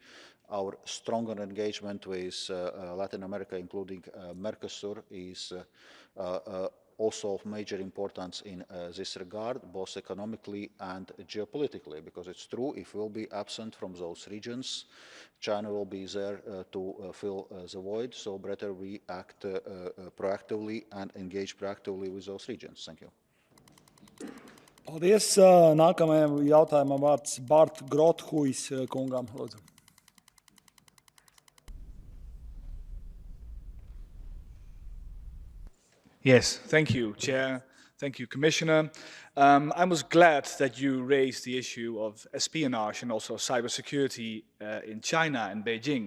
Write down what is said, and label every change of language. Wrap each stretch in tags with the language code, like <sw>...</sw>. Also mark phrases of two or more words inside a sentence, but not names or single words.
<en>Our stronger engagement with Latin America, including Mercosur, is also of major importance in this regard, both economically and geopolitically, because it's true, if we'll be absent from those regions, China will be there to fill the void, so better we act proactively and engage proactively with those regions. Thank you.</en> <lv>Paldies. Nākamajam jautājumam vārds Bart Grothuis kungam. Lūdzu.</lv> <en>Yes, thank you, Chair. Thank you, Commissioner. I was glad that you raised the issue of espionage and also cybersecurity in China and Beijing.</en>